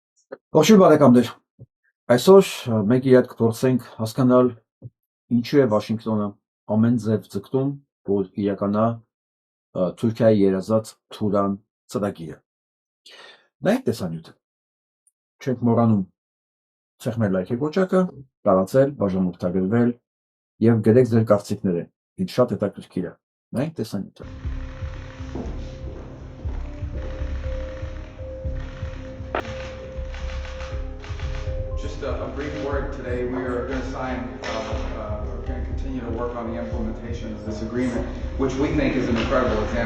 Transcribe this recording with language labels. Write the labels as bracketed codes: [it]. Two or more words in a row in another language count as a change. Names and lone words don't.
[hy] Ողջույն բարեկամներ, այսօր մենք իրար կփորձենք հասկանալ ինչու է Վաշինգտոնը ամեն ձև ձգտում, որ իրականա Թուրքիայի երազած Թուրան ծրագիրը։ Նայեք տեսանյութը, չենք մոռանում ցեղնել լայքի կոճակը, տարածել, բաժանորդագրվել եւ գրեք ձեր կարծիքները, ինձ շատ հետաքրքիր է։ Նայեք տեսանյութը։ [en] Just a brief word today. We are going to sign, we're going to continue to work on the implementation of this agreement, which we think is an incredible example.